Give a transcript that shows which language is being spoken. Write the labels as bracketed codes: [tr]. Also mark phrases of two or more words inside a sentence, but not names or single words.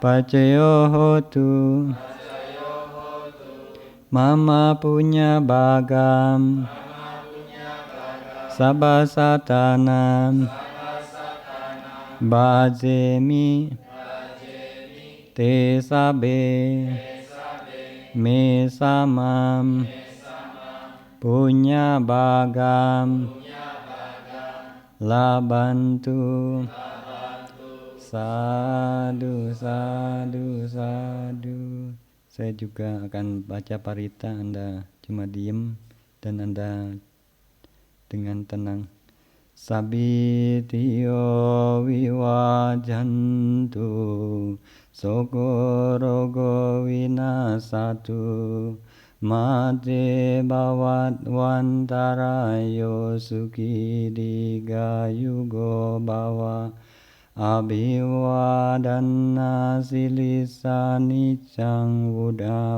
[pi] Pacayo hotu mama punya bagam sabba satanam bhajemi te sabe me samam punya bagam labantu. Sadu, sadu, sadu. [id] Saya juga akan baca parita, Anda cuma diem dan Anda dengan tenang. [pi] Sabitiyo viwajantu sokorogo winasatu mate bhavat wantarayo suki digayugo bhava Abhivadanna silisa nicang Buddha